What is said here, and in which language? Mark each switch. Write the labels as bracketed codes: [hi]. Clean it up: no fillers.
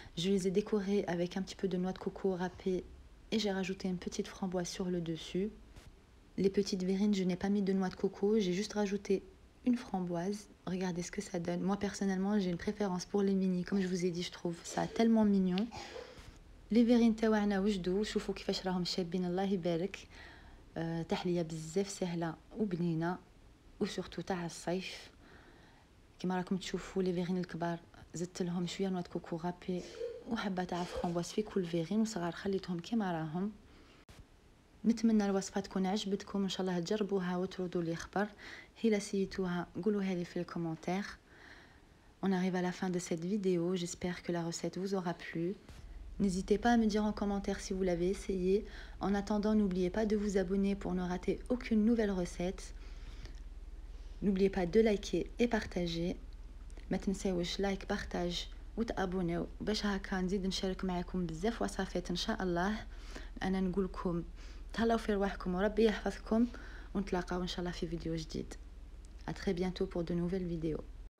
[fr] Je les ai décorées avec un petit peu de noix de coco râpée et j'ai rajouté une petite framboise sur le dessus. Les petites verrines, je n'ai pas mis de noix de coco, j'ai juste rajouté une framboise. Regardez ce que ça donne. Moi personnellement, j'ai une préférence pour les mini. Comme je vous ai dit, je trouve ça tellement mignon. [ar] لي فيرين تاعنا وجدوا، شوفوا كيفاش راهم شابين الله يبارك. تحليه بزاف سهله وبنينه وسورتو تاع الصيف. كما راكم تشوفوا لي فيرين الكبار زدت لهم شويه نوع كوكو غابي وحبه تاع فرامبواز في كل فيرين، وصغار خليتهم كما راهم. نتمنى الوصفه تكون عجبتكم، ان شاء الله تجربوها وتردوا لي خبر. هلا سيتوها قولوها لي في الكومونتير. [fr] On arrive à la fin de cette vidéo, j'espère que la recette vous aura plu. N'hésitez pas à me dire en commentaire si vous l'avez essayé. En attendant, n'oubliez pas de vous abonner pour ne rater aucune nouvelle recette. N'oubliez pas de liker et partager. [ar] ما تنساوش لايك بارتاج وتابونيو باش هكا نزيد نشارك معكم بزاف وصفات ان شاء الله. انا نقول لكم تهلاو في رواحكم وربي يحفظكم، ونتلاقاو ان شاء الله في فيديو جديد. [fr] À très bientôt pour de nouvelles vidéos.